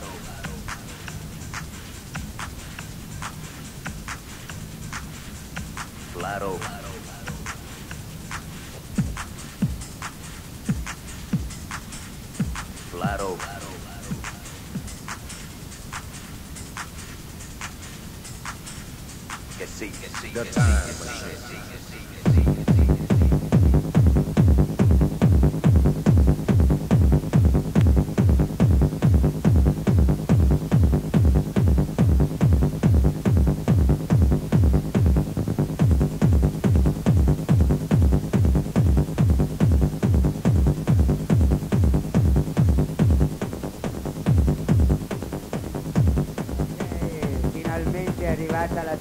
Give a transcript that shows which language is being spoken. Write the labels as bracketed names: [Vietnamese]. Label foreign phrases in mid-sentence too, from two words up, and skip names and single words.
[Galician] Claro. Claro. Que sí, que sí. [English] The time. [Italian] Finalmente è arrivata la